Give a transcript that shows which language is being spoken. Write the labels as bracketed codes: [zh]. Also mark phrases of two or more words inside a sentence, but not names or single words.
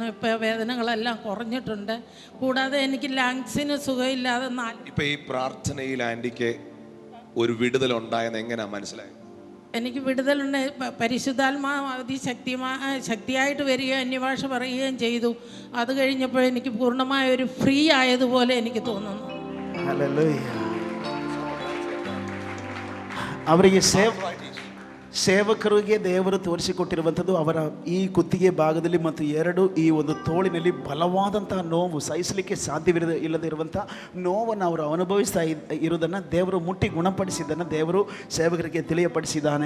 [ml] ഇപ്പോൾ വേദനകളെല്ലാം കുറഞ്ഞിട്ടുണ്ട്. കൂടാതെ എനിക്ക് ലങ്സിന് സുഖമില്ലാതെ ഇപ്പം ഈ പ്രാർത്ഥനയിൽ ആൻറ്റിക്ക് ഒരു വിടുതൽ ഉണ്ടായെന്ന് എങ്ങനെയാ മനസ്സിലായത്? എനിക്ക് വിടുതലുണ്ട്. പരിശുദ്ധാത്മാവ് ശക്തിയായിട്ട് വരികയും അന്യഭാഷ പറയുകയും ചെയ്തു. അത് കഴിഞ്ഞപ്പോൾ എനിക്ക് പൂർണ്ണമായ ഒരു ഫ്രീ ആയതുപോലെ എനിക്ക് തോന്നുന്നു. [kn] ಅವರಿಗೆ ಸೇವಕರಿಗೆ ದೇವರು ತೋರಿಸಿಕೊಟ್ಟಿರುವಂಥದ್ದು ಅವರ ಈ ಕುತ್ತಿಗೆ ಭಾಗದಲ್ಲಿ ಮತ್ತು ಈ ಒಂದು ತೋಳಿನಲ್ಲಿ ಬಲವಾದಂತಹ ನೋವು, ಸಹಿಸಲಿಕ್ಕೆ ಇಲ್ಲದೆ ಇರುವಂಥ ನೋವನ್ನು ಅವರು ಅನುಭವಿಸ್ತಾ ಇರುವುದನ್ನು ದೇವರು ಮುಟ್ಟಿ ಗುಣಪಡಿಸಿದ್ದನ್ನು ದೇವರು ಸೇವಕರಿಗೆ ತಿಳಿಯಪಡಿಸಿದ್ದಾನೆ.